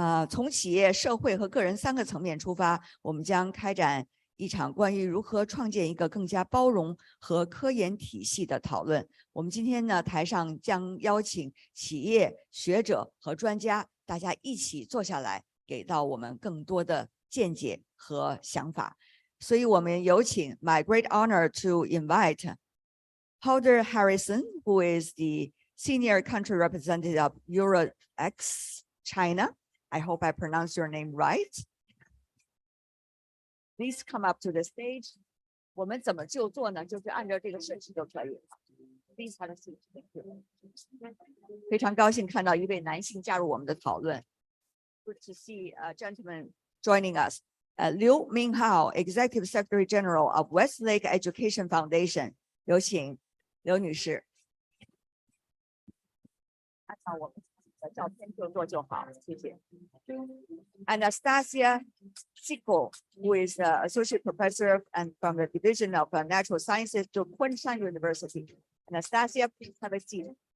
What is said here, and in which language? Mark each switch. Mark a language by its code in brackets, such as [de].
[zh] 从企业、社会和个人3个层面出发，我们将开展一场关于如何创建一个更加包容和科研体系的讨论。我们今天呢，台上将邀请企业、学者和专家，大家一起坐下来，给到我们更多的见解和想法。所以我们有请 [en] my great honor to invite Holder Harrison, who is the Senior Country Representative of EuroX China. I hope I pronounced your name right. Please come up to the stage. [zh] 我们怎么就做呢？就是按照这个顺序就可以了。 [en] Please have a seat. Thank you. [zh] 非常高兴看到一位男性加入我们的讨论。 [en] Good to see a gentleman joining us. Liu Minghao, Executive Secretary General of Westlake Education Foundation. [zh] 有请刘女士。按照我们的照片就做就好，谢谢。 [en] Anastasia Sico, who is Associate Professor and from the Division of Natural Sciences to Kunshan University. Anastasia, please have a seat.